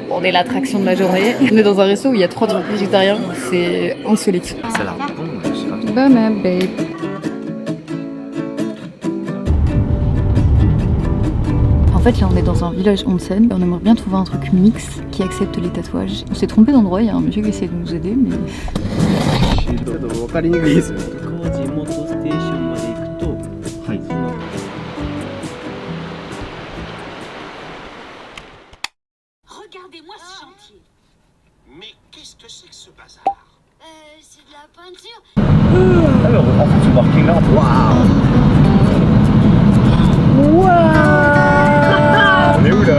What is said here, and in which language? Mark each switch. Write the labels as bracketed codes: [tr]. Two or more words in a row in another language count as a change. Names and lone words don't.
[fr] On est l'attraction de la journée. On est dans un resto où il y a 3 trucs végétariens, c'est insolite. Ça a l'air bon, je sais pas. Bah ma babe. En fait là on est dans un village onsen, on aimerait bien trouver un truc mix qui accepte les tatouages. On s'est trompé d'endroit, il y a un monsieur qui essaie de nous aider mais... [ja] わかりにくいですね。高知元ステーションまで行くと、はい、その [fr] Regardez-moi ce chantier. Mais qu'est-ce que c'est que ce bazar? C'est de la peinture. Alors, en fait, ce parking là, on est où là?